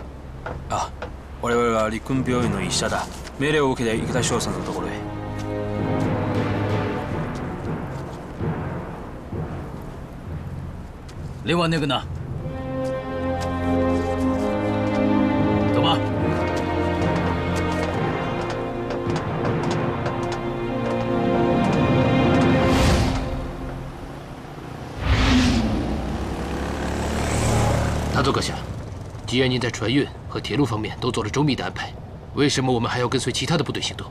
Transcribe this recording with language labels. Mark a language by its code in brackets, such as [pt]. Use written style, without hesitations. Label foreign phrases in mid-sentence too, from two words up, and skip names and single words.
[ja] あ、我々は陸軍病院の医者だ。命令を受けて池田翔さんのところへ。 [zh] 另外那个呢？走吧。大佐阁下，既然您在船运和铁路方面都做了周密的安排，为什么我们还要跟随其他的部队行动？